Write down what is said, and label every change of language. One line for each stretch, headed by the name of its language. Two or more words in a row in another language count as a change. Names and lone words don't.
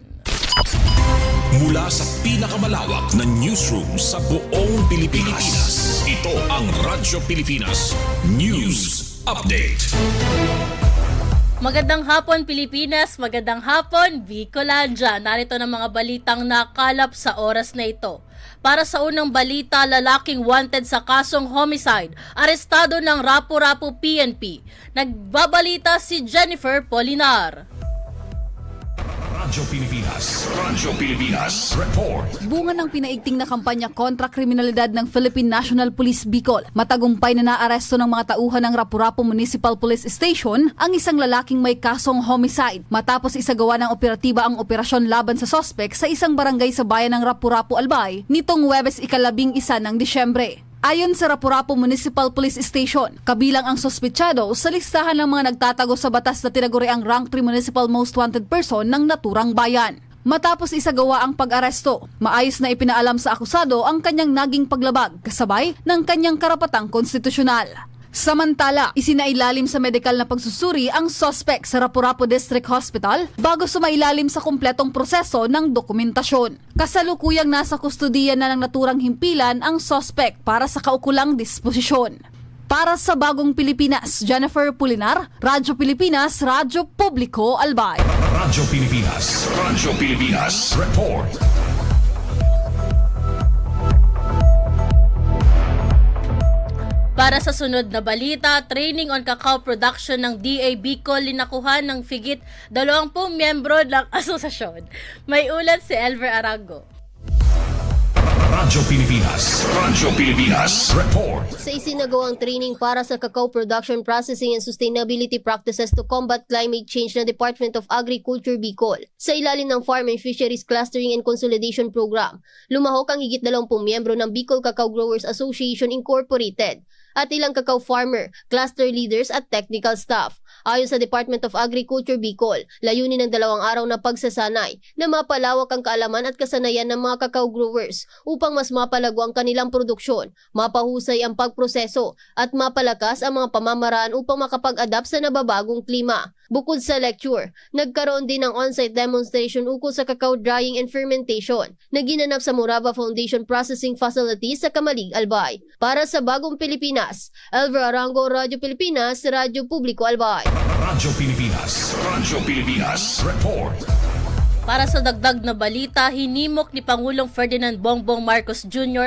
Filipino: Mula sa pinakamalawak na newsroom sa buong Pilipinas, ito ang Radyo Pilipinas News Update. Magandang hapon Pilipinas, magandang hapon Bicolandia. Narito ng mga balitang nakalap sa oras na ito. Para sa unang balita, lalaking wanted sa kasong homicide, arestado ng Rapu-Rapu PNP. Nagbabalita si Jennifer Polinar. Radyo Pilipinas Report. Bunga ng pinaigting na kampanya kontra kriminalidad ng Philippine National Police Bicol, matagumpay na naaresto ng mga tauhan ng Rapu-Rapu Municipal Police Station ang isang lalaking may kasong homicide matapos isagawa ng operatiba ang operasyon laban sa sospek sa isang barangay sa bayan ng Rapu-Rapu Albay nitong Huwebes 11 ng Disyembre. Ayon sa Rapu-Rapu Municipal Police Station, kabilang ang sospechado sa listahan ng mga nagtatago sa batas na tinaguriang
English: Rank 3 Municipal Most Wanted Person
Filipino: ng naturang bayan. Matapos isagawa ang pag-aresto, maayos na ipinaalam sa akusado ang kanyang naging paglabag kasabay ng kanyang karapatang konstitusyonal. Samantala, isinailalim sa medikal na pagsusuri ang suspect sa Rapu-Rapu District Hospital bago sumailalim sa kumpletong proseso ng dokumentasyon. Kasalukuyang nasa kustudiya na ng naturang himpilan ang suspect para sa kaukulang disposisyon. Para sa Bagong Pilipinas, Jennifer Polinar, Radyo Pilipinas, Radyo Publiko Albay. Radyo Pilipinas Report. Para sa sunod na balita,
English: training on cacao production
Filipino: ng DA Bicol linakuhan ng figit 20 miyembro ng asosasyon. May ulat si Elver Arango. Radyo Pilipinas Report. Sa isinagawang training para sa
English: cacao production, processing and sustainability practices to combat climate change
Filipino: ng Department of Agriculture Bicol, sa ilalim ng Farm and Fisheries Clustering and Consolidation Program, lumahok ang higit 20 miyembro ng Bicol Cacao Growers Association Incorporated at ilang
English: cacao farmer, cluster leaders
Filipino: at
English: technical staff.
Filipino: Ayon sa Department of Agriculture Bicol, layunin ng 2 araw na pagsasanay na mapalawak ang kaalaman at kasanayan ng mga
English: cacao growers
Filipino: upang mas mapalago ang kanilang produksyon, mapahusay ang pagproseso at mapalakas ang mga pamamaraan upang makapag-adapt sa nababagong klima. Bukod sa lecture, nagkaroon din ng
English: on-site demonstration
Filipino: ukol sa
English: cacao drying and fermentation
Filipino: na ginanap sa Morava Foundation Processing Facility sa Kamalig, Albay. Para sa Bagong Pilipinas, Elver Arango, Radyo Pilipinas, Radyo Publiko Albay. Radyo Pilipinas Report. Para sa dagdag na balita, hinimok ni Pangulong Ferdinand Bongbong Marcos Jr.